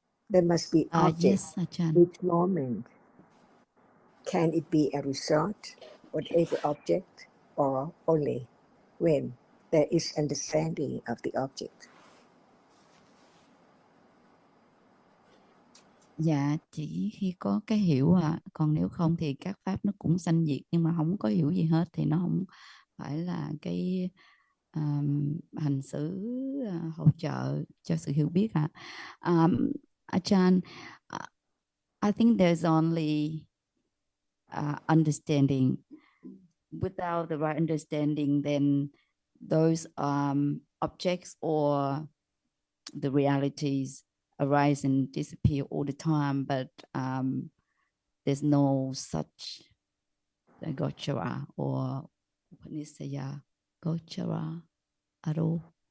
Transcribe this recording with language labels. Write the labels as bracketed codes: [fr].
[en] There must be object Yes, Ajahn. each moment. Can it be a result, whatever object, or only when there is understanding of the object? [vi] Dạ, chỉ khi có cái hiểu còn nếu không thì các pháp nó cũng sanh diệt, nhưng mà không có hiểu gì hết thì nó không phải là cái hành xử hỗ trợ cho sự hiểu biết ạ. [en] Ajahn, I think there's only understanding. Without the right understanding, then those objects or the realities arise and disappear all the time, but there's no such Gochara or Upanishaya Gochara at all.